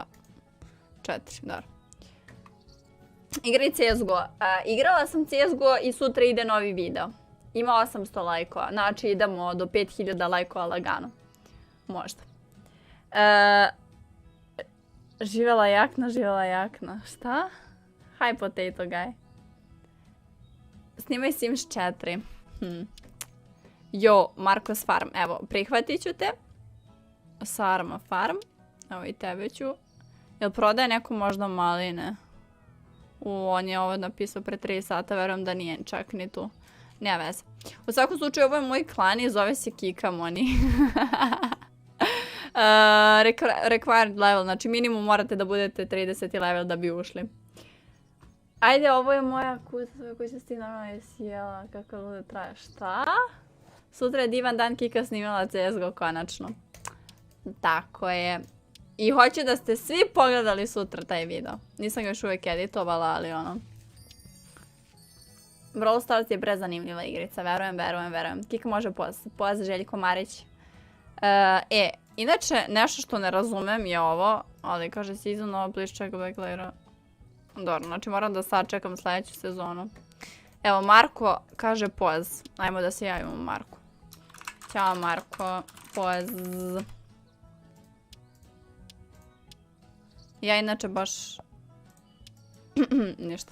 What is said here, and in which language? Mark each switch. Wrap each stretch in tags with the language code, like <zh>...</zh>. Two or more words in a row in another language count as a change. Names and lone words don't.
<sr>4, da. Igraj CSGO. Igrala sam CSGO i sutra ide novi video. Ima 800 lajkova, znači idemo do 5000 lajkova lagano. Možda. Živjela jakna. Šta?</sr> <en>Hi potato guy. Snimaj Sims 4.</en> <sr>Jo, Marcos Farm. Evo, prihvatit ću te. Sarma Farm. Evo i tebe ću. Jel prodaje neko možda maline? On je ovo napisao pre 3 sata, verujem da nije čak ni tu. Nema veze. U svakom slučaju, ovo je moj klan i zove se Kikamoni.</sr> <en>Required level,</en> <sr>znači minimum morate da budete 30 level da bi ušli. Ajde, ovo je moja kuća koju se ti normalno sjela, kako lude traje. Šta? Sutra je divan dan, Kika snimala CSGO konačno. Tako je. I hoću da ste svi pogledali sutra taj video. Nisam ga još uvijek editovala, ali ono... Brawl Stars je prezanimljiva igrica, verujem. Kika može poz Željko Marić. Inače, nešto što ne razumem je ovo, ali kaže season ovo,</sr> <en>please check back later.</en> <sr>Dobro, znači moram da sad čekam sljedeću sezonu. Evo, Marko kaže poz. Ajmo da se javimo Marku. Ćao Marko, poz. Ja inače baš... Ništa.</sr>